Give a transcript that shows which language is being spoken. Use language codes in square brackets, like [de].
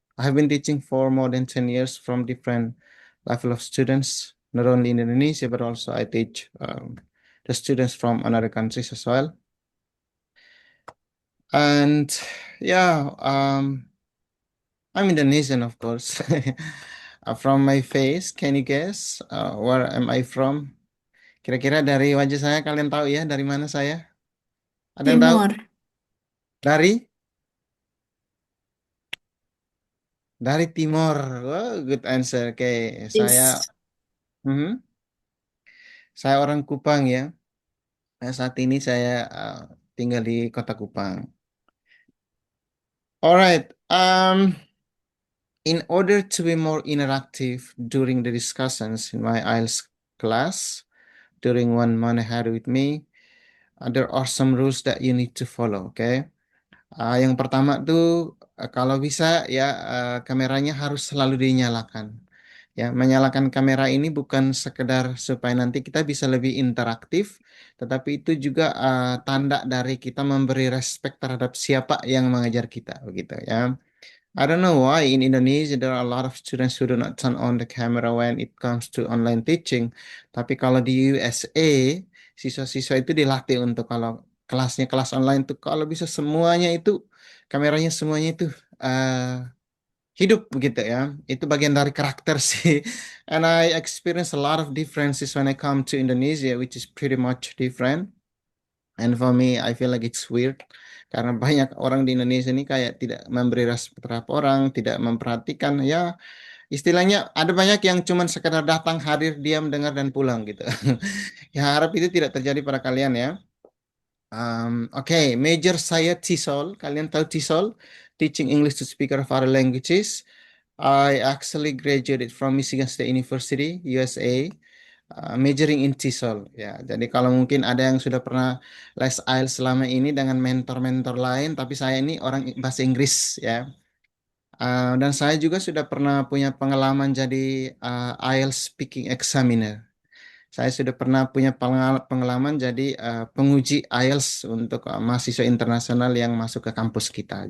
[en] I have been teaching for more than 10 years from different level of students, not only in Indonesia, but also I teach the students from another countries as well. And yeah, I'm Indonesian, of course. From my face, can you guess where am I from? [id] Kira-kira dari wajah saya kalian tahu ya dari mana saya? Ada yang tahu? Timur, Dari? Dari timur. [en] Oh, good answer. [id] Oke, saya [en] yes. [id] mhm. Saya orang Kupang ya. Saat ini saya tinggal di kota Kupang. [en] Alright. In order to be more interactive during the discussions in my IELTS class, during 1 month ahead with me, there are some rules that you need to follow. Okay. [id] Yang pertama tuh kalau bisa ya kameranya harus selalu dinyalakan. Ya, menyalakan kamera ini bukan sekedar supaya nanti kita bisa lebih interaktif, tetapi itu juga tanda dari kita memberi respect terhadap siapa yang mengajar kita, begitu ya. [en] I don't know why in Indonesia there are a lot of students who do not turn on the camera when it comes to online teaching. [id] Tapi kalau di USA, siswa-siswa itu dilatih untuk kalau kelasnya kelas online tuh kalau bisa semuanya itu kameranya semuanya itu hidup begitu ya. Itu bagian dari karakter sih. [en] And I experience a lot of differences when I come to Indonesia, which is pretty much different. And for me, I feel like it's weird. [id] Karena banyak orang di Indonesia ini kayak tidak memberi respect terhadap orang, tidak memperhatikan. Ya, istilahnya ada banyak yang cuman sekedar datang, hadir, diam, dengar, dan pulang gitu. Ya, harap itu tidak terjadi pada kalian ya. Oke, major saya TESOL. Kalian tahu TESOL? [en] Teaching English to Speaker of Other Languages. I actually graduated from Michigan State University, USA, majoring in TESOL. [id] Ya, jadi kalau mungkin ada yang sudah pernah les IELTS selama ini dengan mentor-mentor lain, tapi saya ini orang bahasa Inggris ya. Dan saya juga sudah pernah punya pengalaman jadi IELTS speaking examiner. Saya sudah pernah punya pengalaman jadi penguji IELTS untuk mahasiswa internasional yang masuk ke kampus kita.